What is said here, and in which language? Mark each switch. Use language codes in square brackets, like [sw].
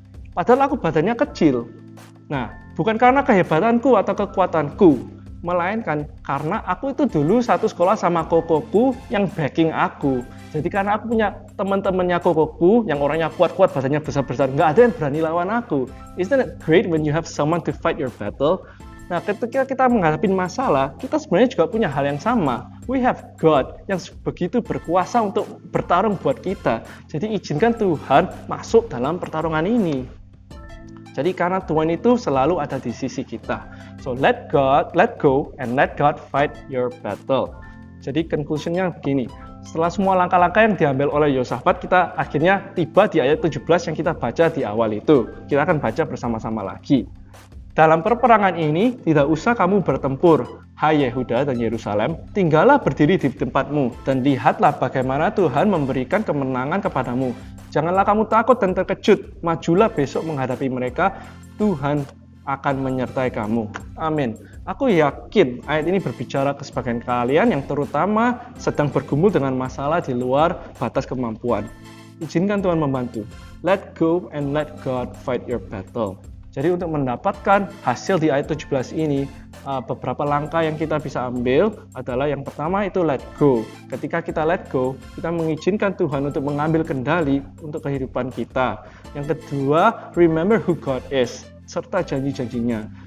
[id] Padahal aku badannya kecil. Nah, bukan karena kehebatanku atau kekuatanku, melainkan karena aku itu dulu satu sekolah sama kokoku yang backing aku. Jadi karena aku punya teman-temannya kokoku yang orangnya kuat-kuat, badannya besar-besar, nggak ada yang berani lawan aku. [en] Isn't it great when you have someone to fight your battle? [id] Nah, ketika kita menghadapi masalah, kita sebenarnya juga punya hal yang sama. [en] We have God [id] yang begitu berkuasa untuk bertarung buat kita. Jadi izinkan Tuhan masuk dalam pertarungan ini. Jadi karena Tuhan itu selalu ada di sisi kita. [en] So let go, and let God fight your battle. [id] Jadi conclusion-nya begini. Setelah semua langkah-langkah yang diambil oleh Yosafat, kita akhirnya tiba di ayat 17 yang kita baca di awal itu. Kita akan baca bersama-sama lagi. Dalam perperangan ini, tidak usah kamu bertempur, hai Yehuda dan Yerusalem, tinggallah berdiri di tempatmu, dan lihatlah bagaimana Tuhan memberikan kemenangan kepadamu. Janganlah kamu takut dan terkejut, majulah besok menghadapi mereka, Tuhan akan menyertai kamu. Amin. Aku yakin ayat ini berbicara ke sebagian kalian yang terutama sedang bergumul dengan masalah di luar batas kemampuan. Izinkan Tuhan membantu. [en] Let go and let God fight your battle. [id] Jadi untuk mendapatkan hasil di ayat 17 ini, beberapa langkah yang kita bisa ambil adalah yang pertama itu [en] let go. [id] Ketika kita [en] let go, [id] kita mengizinkan Tuhan untuk mengambil kendali untuk kehidupan kita. Yang kedua, [en] remember who God is, [id] serta janji-janjinya.